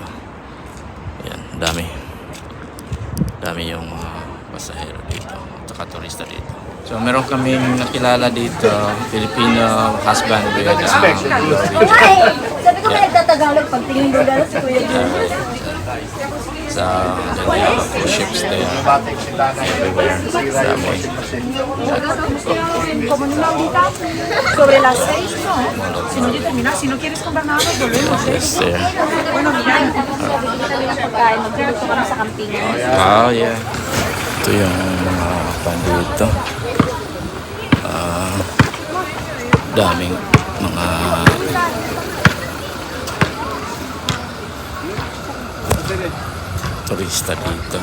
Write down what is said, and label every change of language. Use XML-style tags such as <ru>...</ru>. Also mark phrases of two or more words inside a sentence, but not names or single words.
<tl>Ayan, dami yung mga pasahero dito, at turista dito. So meron kaming nakilala dito,</tl> <en>Filipino husband with</en> <tl>Sabi ko may nagtatagalog pagtingin ko dala si Kuya Jun. sa ganyan</tl> <en>cruise ships there everywhere.</en> <tl>Dami.</tl> <es>Como no ahorita, sobre las 6, ¿no? Si no determina, si no quieres comprar nada, nos volvemos.</es> <en>Yes, sir.</en> <es>Bueno, mira,</es> <tl>pagkain, magluto kami sa camping.</tl> <en>Oh, yeah.</en> <tl>Ito yung mga pan dito. Daming mga turista dito.</tl>